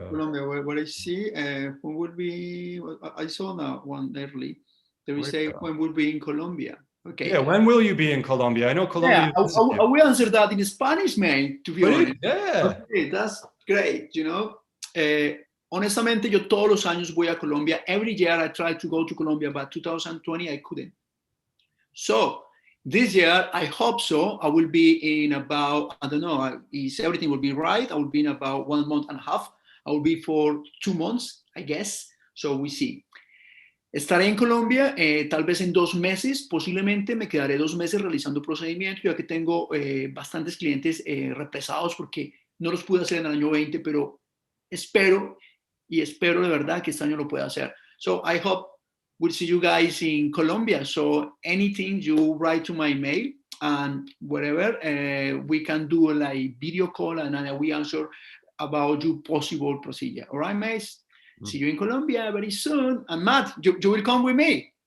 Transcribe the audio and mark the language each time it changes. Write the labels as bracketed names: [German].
[English] Colombia, what I see, when would be, I saw that one early. They will say, when would be in Colombia? Okay. Yeah, when will you be in Colombia? I know Colombia. Yeah, I will answer that in Spanish, man, to be honest. Yeah. Okay, that's great, you know. [Spanish] Honestamente, yo todos los años voy a Colombia. [English] Every year I try to go to Colombia, but 2020 I couldn't. So this year, I hope so. I will be in about, I don't know, if everything will be right, I will be in about 1 month and a half. I will be for 2 months, I guess. So we see. [Spanish] Estaré en Colombia, tal vez en 2 meses, posiblemente me quedaré 2 meses realizando procedimientos, ya que tengo bastantes clientes represados porque no los pude hacer en el año 20, pero espero de verdad que este año lo pueda hacer. [English] So I hope we'll see you guys in Colombia. So anything you write to my mail, and wherever, we can do like video call and we answer about your possible procedure. All right, mate? See you in Colombia very soon. And Matt, you will come with me.